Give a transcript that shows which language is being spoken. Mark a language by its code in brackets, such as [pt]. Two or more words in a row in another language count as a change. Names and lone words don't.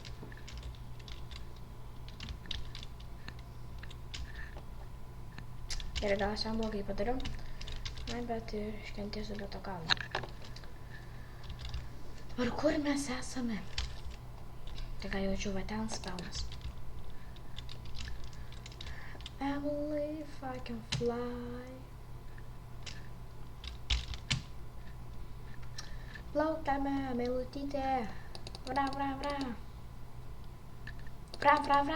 [lt] Gerai, gal aš jam blogai padariau. Na, bet iškentėsiu be to kalno. Dabar kur mes esame? Tai ką jaučiu, va ten spaunas. [en] Emily, if I can fly. [lt] Plaukiame, meilutytė. Vra, vra, vra. Vra, vra, vra.